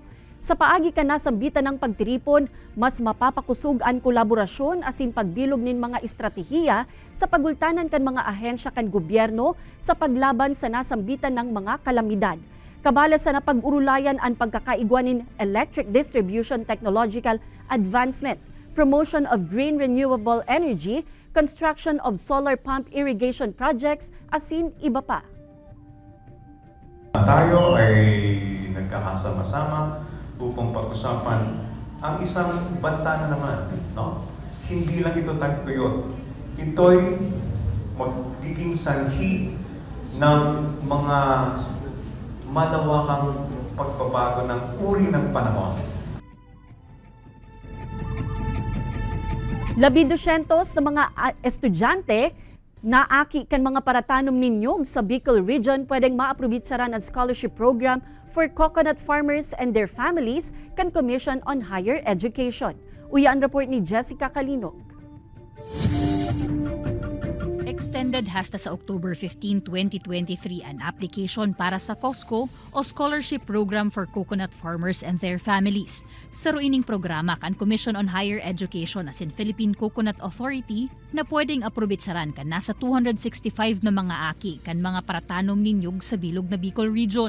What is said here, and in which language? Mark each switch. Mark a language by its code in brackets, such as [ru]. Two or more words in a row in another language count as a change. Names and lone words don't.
[bik] Sa paagi ka nasambitan ng pagtiripon, mas mapapakusog ang kolaborasyon asin pagbilog nin mga estratehiya sa pagultanan kan mga ahensya kan gobyerno sa paglaban sa nasambitan ng mga kalamidad. Kabala sa napag-urulayan ang pagkakaigwanin [en] electric distribution technological advancement, promotion of green renewable energy, construction of solar pump irrigation projects, [bik] asin iba pa. [tl] Tayo ay nagkakasama-sama upang pag-usapan ang isang banta na naman. No? Hindi lang ito tagtuyot. Ito'y magiging sanhi ng mga malawakang pagbabago ng uri ng panahon. [bik] 200 na mga estudyante na aki kan mga paratanom ninyong sa Bicol Region pwedeng maaprobitsaran ang [en] scholarship program for coconut farmers and their families [bik] kan Commission on Higher Education. Uya ang report ni Jessica Calinog. Extended hasta sa October 15, 2023 an application para sa COSCO o Scholarship Program for Coconut Farmers and Their Families. Sa ruining programa kan Commission on Higher Education asin Philippine Coconut Authority na pwedeng aprobitsaran kan nasa 265 na mga aki kan mga paratanom ninyog sa bilog na Bicol Region.